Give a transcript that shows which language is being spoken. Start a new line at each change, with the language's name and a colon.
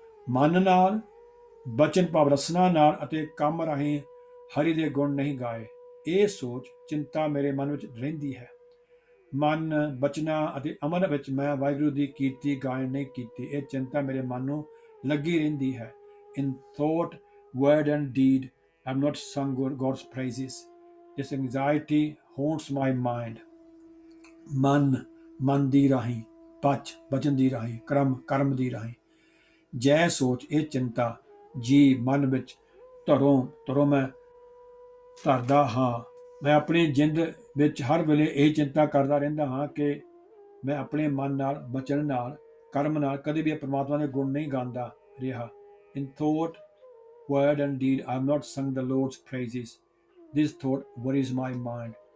Punjabi: ਮਨ ਨਾਲ, ਬਚਨ ਭਾਵ ਰਸਨਾ ਨਾਲ ਅਤੇ ਕੰਮ ਰਾਹੀਂ ਹਰੀ ਦੇ ਗੁਣ ਨਹੀਂ ਗਾਏ। ਇਹ ਸੋਚ ਚਿੰਤਾ ਮੇਰੇ ਮਨ ਵਿੱਚ ਰਹਿੰਦੀ ਹੈ। ਮਨ ਬਚਨਾ ਅਤੇ ਅਮਲ ਵਿੱਚ ਮੈਂ ਵਾਹਿਗੁਰੂ ਦੀ ਕੀਰਤੀ ਗਾਇਨ ਨਹੀਂ ਕੀਤੀ, ਇਹ ਚਿੰਤਾ ਮੇਰੇ ਮਨ ਨੂੰ ਲੱਗੀ ਰਹਿੰਦੀ ਹੈ।
English: In thought, word and deed, I have not sung God's praises। This anxiety haunts my mind।
Punjabi: ਮਨ ਦੀ ਰਾਹੀਂ, ਬਚਨ ਦੀ ਰਾਹੀਂ, ਕਰਮ ਦੀ ਰਾਹੀਂ। ਜੈ ਸੋਚ ਇਹ ਚਿੰਤਾ, ਜੀ ਮਨ ਵਿੱਚ ਧਰੋਂ ਮੈਂ ਧਰਦਾ ਹਾਂ। ਮੈਂ ਆਪਣੀ ਜਿੰਦ ਵਿੱਚ ਹਰ ਵੇਲੇ ਇਹ ਚਿੰਤਾ ਕਰਦਾ ਰਹਿੰਦਾ ਹਾਂ ਕਿ ਮੈਂ ਆਪਣੇ ਮਨ ਨਾਲ, ਬਚਨ ਨਾਲ, ਕਰਮ ਨਾਲ ਕਦੇ ਵੀ ਪਰਮਾਤਮਾ ਦੇ ਗੁਣ ਨਹੀਂ ਗਾਉਂਦਾ ਰਿਹਾ।
English: In thought, word and deed, I have not sung the Lord's praises। This thought worries my mind।